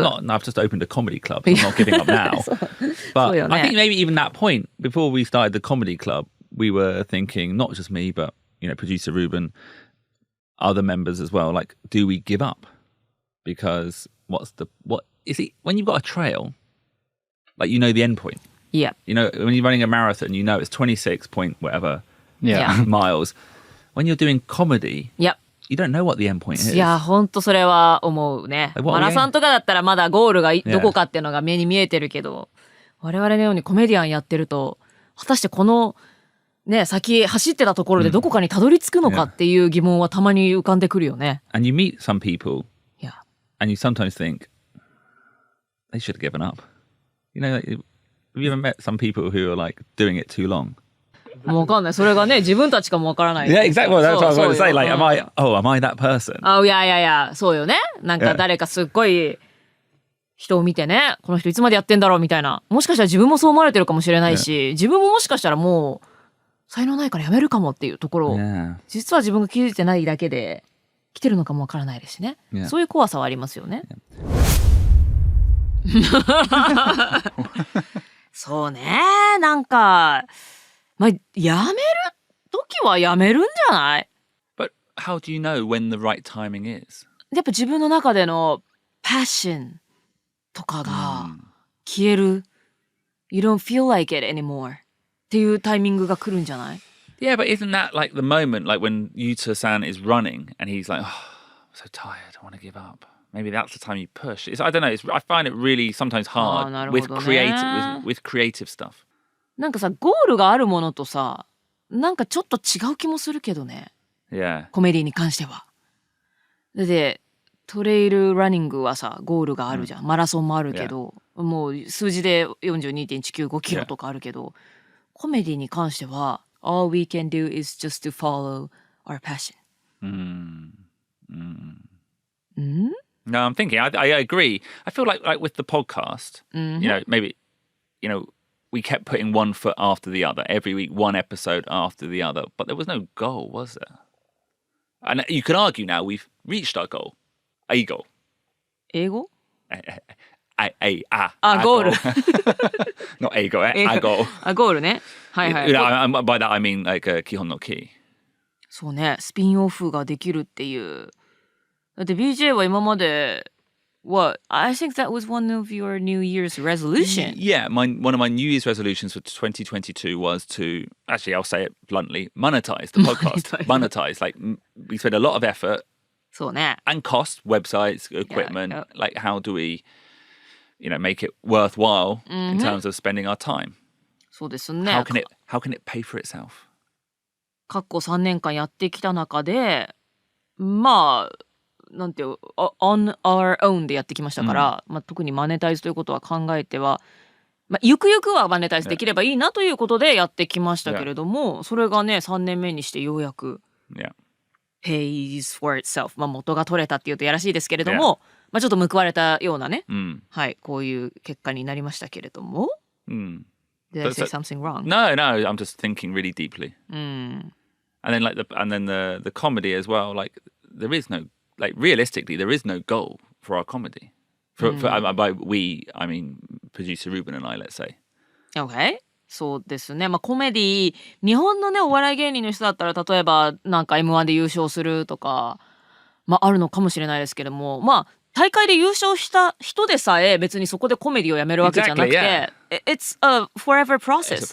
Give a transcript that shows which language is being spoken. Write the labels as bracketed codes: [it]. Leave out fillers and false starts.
[en] I've just opened a comedy club. So I'm not giving up now. But I think maybe even that point, before we started the comedy club, we were thinking, not just me, but you know, producer Ruben, other members as well, like, do we give up? Because what is it when you've got a trail, like you know the end point. Yeah. You know, when you're running a marathon, you know it's 26 point whatever miles. When you're doing comedy, you don't know what the end point is. [ja] いや、ほんとそれは思うね。マラソンとかだったらまだゴールがどこかっていうのが目に見えてるけど、我々のようにコメディアンやってると、果たしてこのね、先走ってたところでどこかにたどり着くのかっていう疑問はたまに浮かんでくるよね。 [en] And you meet some people, and you sometimes think they should have given up. You know, Have you ever met some people who are like doing it too long? [ja] もうわかんない。それがね、自分たちかもわからない。 [en] Yeah, exactly. Well, that's what I was going to say. [ja] そうよ [en] Like, am I that person? [ja] いや、そうよね。なんか誰かすっごい人を見てね、この人いつまでやってんだろうみたいな。もしかしたら自分もそう思われてるかもしれないし、自分ももしかしたらもう才能ないからやめるかもっていうところを、実は自分が気づいてないだけで来てるのかもわからないですしね。そういう怖さはありますよね。そうね。なんか、まあ、やめる時はやめるんじゃない？ [en] But how do you know when the right timing is? [ja] やっぱ自分の中でのパッションとかが消える。 [en] You don't feel like it anymore. [ja] っていうタイミングが来るんじゃない？ [en] Yeah, but isn't that like the moment, like when Yuta-san is running and he's like, oh, I'm so tired, I want to give up. Maybe that's the time you push. I don't know. I find it really sometimes hard with creative stuff. [ja] なんかさ、ゴールがあるものとさ、なんかちょっと違う気もするけどね。 [en] Yeah. [ja] コメディに関しては。で、トレイルランニングはさ、ゴールがあるじゃん。マラソンもあるけど、もう数字で 42.195 キロとかあるけど、コメディに関しては、 [en] all we can do is just to follow our passion. No, I'm thinking. I agree. I feel like with the podcast, you know, maybe, you know, we kept putting one foot after the other every week, one episode after the other, but there was no goal, was there? And you could argue now we've reached our goal. A goal. [ja] 英語？ [en] ゴール。Not a goal, a goal. [ja] ゴールね。はいはい。 [en] By that I mean like 基本のKEY. [ja] そうね、スピンオフができるっていう。だって BJ は今まで [en] I think that was one of your New Year's resolution. Yeah, one of my New Year's resolutions for 2022 was to, actually I'll say it bluntly, monetize the podcast. Monetize. Like we spend a lot of effort [ja] そうね。 [en] and cost, websites, equipment. Like how do we, you know, make it worthwhile in terms of spending our time? [ja] そうですね。 [en] How can it pay for itself? [ja] 過去3年間やってきた中で、まあ、なんていう、 [en] on our own [ja] でやってきましたから、まあ、特にマネタイズということは考えては、まあ、ゆくゆくはマネタイズできればいいなということでやってきましたけれども、それがね、3年目にしてようやく、 [en] pays for itself。 [ja] まあ、元が取れたっていうとやらしいですけれども、まあ、ちょっと報われたようなね、はい、こういう結果になりましたけれども。 [en] Did I say something wrong? No, I'm just thinking really deeply. And then the comedy as well, like there is no, like realistically, there is no goal for our comedy. By we, I mean producer Ruben and I, let's say. Okay. [ja] そうですね。まあコメディ、日本のねお笑い芸人の人だったら例えばなんか M1 で優勝するとか、まああるのかもしれないですけども、まあ大会で優勝した人でさえ別にそこでコメディをやめるわけじゃなくて、 [en] It's a forever process.